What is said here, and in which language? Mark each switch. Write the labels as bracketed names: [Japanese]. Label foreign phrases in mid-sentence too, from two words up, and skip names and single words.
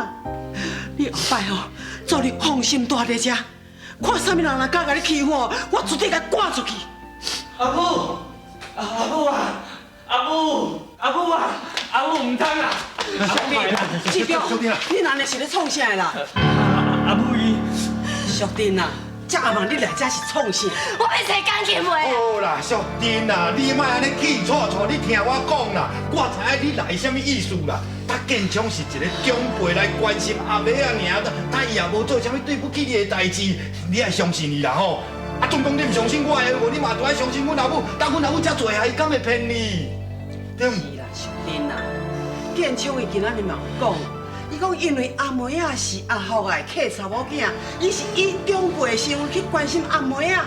[Min Nan Chinese] 你后摆哦，做你放心住在遮，看啥物人若敢甲你欺负哦，我绝对甲赶出去。阿母，阿母啊，阿母，阿母啊，阿母唔通啦！兄弟，志彪，你哪里是咧创啥啦？阿母伊，淑珍啊，这阿问你来遮是创啥？我要找钢琴妹啊！好啦，淑珍啊，你莫安尼气喘喘，你听我讲啦，我知影你来什么意思啦。他建昌是一个长辈来关心阿妹啊尔，他也无做啥物对不起你的代志，你爱相信伊啦吼。啊， 总讲你唔相信我的话，你嘛都爱相信阮阿母。当阮阿母遮做下，伊敢会骗你？对毋？是啦，淑珍啊，建昌伊今仔日嘛有讲，伊讲因为阿妹啊是阿福的客查某囝，伊是以长辈身份去关心阿妹啊。